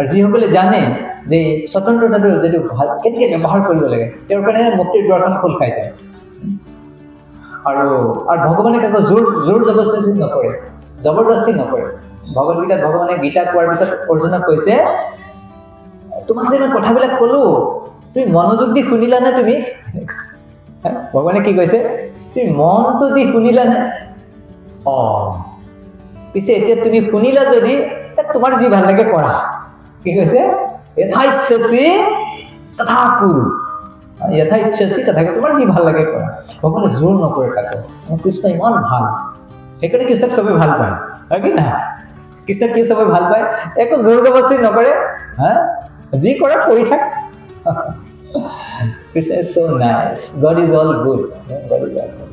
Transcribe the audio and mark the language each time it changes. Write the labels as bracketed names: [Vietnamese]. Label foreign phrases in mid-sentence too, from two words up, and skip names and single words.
[Assamese] যিসকলে জানে যে স্বতন্ত্ৰতাটো যদি কেনেকৈ ব্যৱহাৰ কৰিব লাগে তেওঁৰ কাৰণে মুক্তিৰ দুৱাৰখন খোল খাই যায় আৰু ভগৱানে কাকো জোৰ জবৰদস্তি নকৰে ভগৱদ্গীতাত ভগৱানে গীতা কোৱাৰ পিছত অৰ্জুনক কৈছে তোমাক যে মই কথাবিলাক ক'লো তুমি মনোযোগ দি শুনিলা নে তুমি ভগৱানে কি কৈছে তুমি মনটো দি শুনিলা নে পিছে এতিয়া তুমি শুনিলা যদি তোমাৰ যি ভাল লাগে কৰা কি কৈছে [Sanskrit] यथा इच्छसि तथा कुरु यथा इच्छसि तथा [Assamese] তোমাৰ যি ভাল লাগে কৰা ভগৱানে জোৰ নকৰে কাকো কৃষ্ণ ইমান ভাল সেইকাৰণে কৃষ্ণক সবে ভাল পায় হয় কি না কৃষ্ণক কি সবে ভাল পায় একো জোৰ জবৰদস্তি নকৰে যি কৰে কৰি থাক [English] Krishna is so nice. God is all good. God is all good.